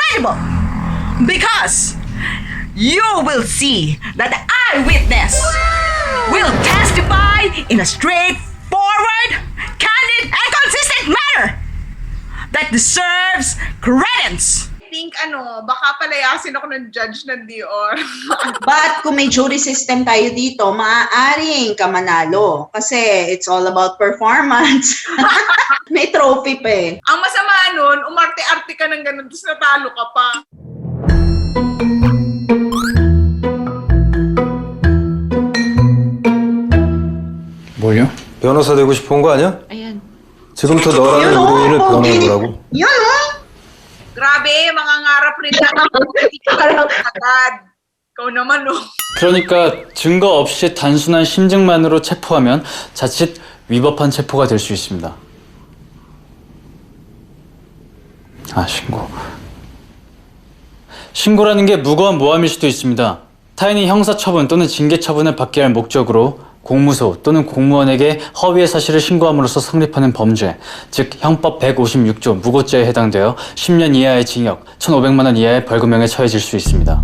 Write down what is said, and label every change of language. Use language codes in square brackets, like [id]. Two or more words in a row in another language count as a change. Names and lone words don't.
[en] incredible because you will see that the eyewitness will testify in a straightforward, candid, and consistent manner that deserves credence. I think [tl] baka palayasin ako ng judge ng Dior. But kung may [en] jury system [tl] tayo dito, maaaring ka manalo. [en] Kasi it's all about performance. [tl] May trophy pa eh. Ang masama nun, umarte-arte ka ng ganun, tapos natalo ka pa. [ko] 뭐냐? 변호사 되고 싶은 거 아니야? [tl] Ayan. [ko] 지금부터 너라는 의뢰인을 변호해보라고. [tl] Yun o! Grabe, mangangarap rin na. agad. Ikaw naman, no? [ko] 그러니까 증거 없이 단순한 심증만으로 체포하면 자칫 위법한 체포가 될 수 있습니다. 신고. 신고라는 게 무고한 모함일 수도 있습니다. 타인이 형사처분 또는 징계처분을 받게 할 목적으로 공무소 또는 공무원에게 허위의 사실을 신고함으로써 성립하는 범죄, 즉 형법 156조 무고죄에 해당되어 10년 이하의 징역, 1,500만 원 이하의 벌금형에 처해질 수 있습니다.